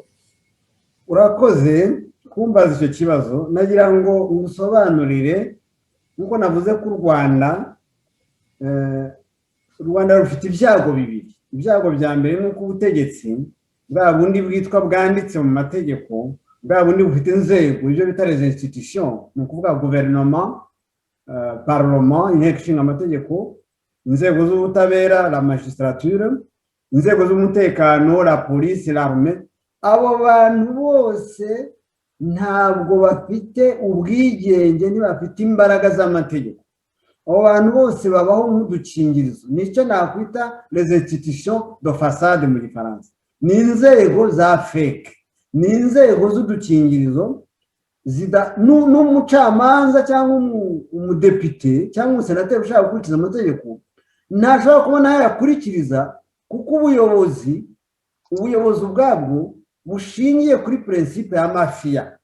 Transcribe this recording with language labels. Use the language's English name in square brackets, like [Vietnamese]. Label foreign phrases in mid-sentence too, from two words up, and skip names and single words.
[Kinyarwanda] Urakoze kumbaza icyo kibazo. Nagira ngo usobanurire nkuko navuze ko u Rwanda rufite ibyago bibiri. Ibyago bya mbere ni uko ubutegetsi bwa bundi bwitwa bwanditse mu mategeko, bwa bundi bufite inzego, ibyo bita [French] les institutions, [Kinyarwanda] ni ukuvuga [French] gouvernement, parlement, [Kinyarwanda] inteko ishinga amategeko, inzego z'ubutabera, [French] la magistrature, [Kinyarwanda] inzego z'umutekano, [French] la police, l'armée. [Kinyarwanda] Abo bantu bose ntabwo bafite ubwigenge, ntibafite imbaraga z'amategeko. Abo bantu bose babaho nk'udukingirizo. Nicyo nakwita [French] les institutions de façade [Kinyarwanda] mu Gifaransa. Ni inzego za fake, ni inzego z'udukingirizo. N'umucamanza cyangwa umudepite cyangwa umusenateri ushaka gukurikiza amategeko ntashobora kubona yayakurikiriza, kuko ubuyobozi ubwabwo bushingiye kuri principe ya mafia.